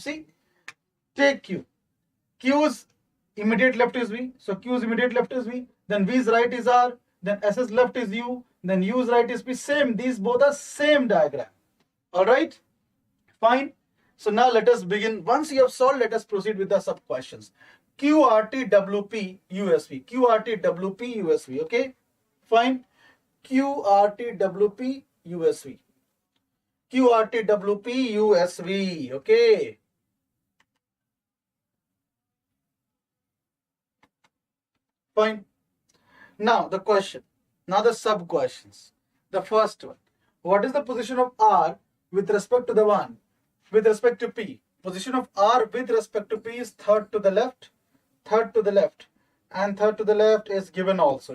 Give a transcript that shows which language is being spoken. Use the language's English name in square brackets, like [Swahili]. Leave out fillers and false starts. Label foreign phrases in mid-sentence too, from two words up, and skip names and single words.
[English] See, take Q. Q's immediate left is V. So Q's immediate left is V. Then V's right is R. Then S's left is U. Then U's right is P. Same. These both are same diagram. All right. Fine. So now let us begin. Once you have solved, let us proceed with the sub questions. QRT WP USV. QRT WP USV. Okay. Fine. QRT WP USV. QRT WP USV. Okay. Fine. Now the question. Now the sub questions. The first one. What is the position of R with respect to the one? With respect to P. Position of R with respect to P is third to the left. Third to the left. And third to the left is given also.